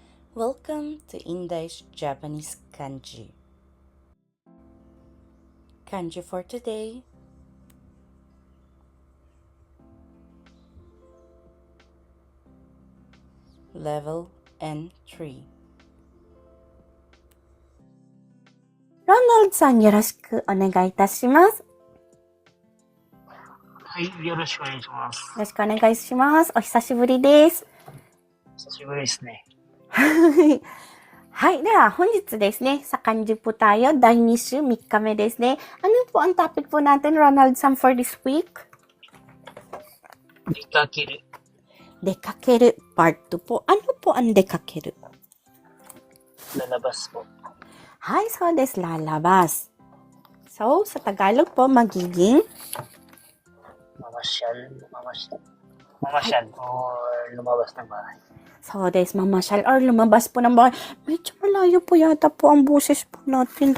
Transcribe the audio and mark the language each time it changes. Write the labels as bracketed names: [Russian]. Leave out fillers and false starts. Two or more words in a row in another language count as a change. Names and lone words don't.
[English] Welcome to Indai's Japanese Kanji. Kanji for today. Level N3. [Japanese] Ronald さん、よろしくお願いいたします。はい、よろしくお願いします。よろしくお願いします。お久しぶりです。久しぶりですね。はい。では、本日ですね, [Filipino] sa Kanji po tayo, [Japanese] 第2週3日目ですね. [Filipino] Ano po ang topic po natin, Ronald Sam, [English] for this week? [Japanese] 出かける。 [Filipino] 出かける part 2 po. Ano po ang 出かける? Lalabas po. [Japanese] はい、そうです lalabas. [Filipino] So, sa Tagalog po, magiging mamasyal or lumabas ng bahay. [Japanese] そう、です [Filipino] mamasyal or lumabas po ng bahay. Medyo malayo po yata po ang boses po natin.